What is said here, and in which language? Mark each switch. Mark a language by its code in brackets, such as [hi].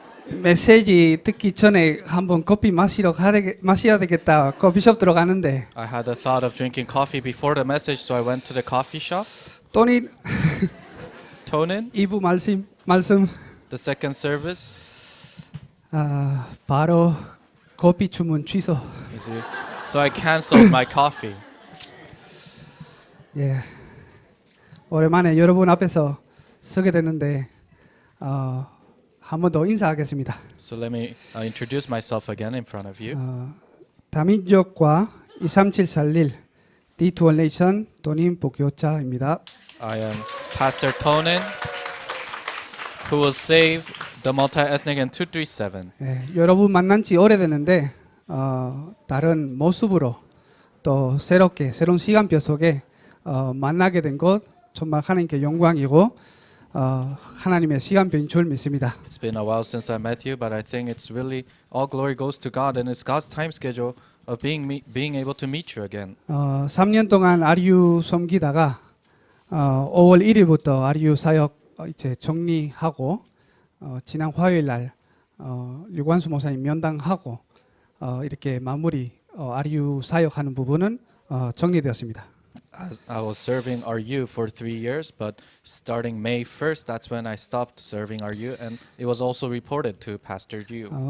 [ko] 메시지 듣기 전에 한번 커피 마셔야 되겠다. 커피숍 들어가는데 [en] I had the thought of drinking coffee before the message, so I went to the coffee shop. [ko] 또니 [en] Tonin, [ko] 2부 말씀 [en] the second service. [ko] 바로 커피 주문 취소. [en] You see? So I canceled my coffee. [ko] 예. 오랜만에 여러분 앞에서 서게 됐는데 한 번 더 인사하겠습니다. [en] So let me introduce myself again in front of you. [ko] 다민족과 23741 D2원레이션 돈임 복교자입니다. [en] I am Pastor Tonin, who will save the multi-ethnic in 237. [ko] 예, 여러분 만난 지 오래됐는데 다른 모습으로 또 새로운 시간표 속에 만나게 된 것 정말 하나님께 영광이고 하나님의 시간표인 줄 믿습니다. [en] It's been a while since I met you, but I think it's really all glory goes to God, and it's God's time schedule of being able to meet you again. [ko] 3년 동안 RU 섬기다가 5월 1일부터 RU 사역 이제 정리하고 지난 화요일 날 류관수 목사님 면담하고 이렇게 마무리 RU 사역하는 부분은 정리되었습니다. [en] I was serving RU for 3 years, but starting May 1st, that's when I stopped serving RU, and it was also reported to Pastor Yu.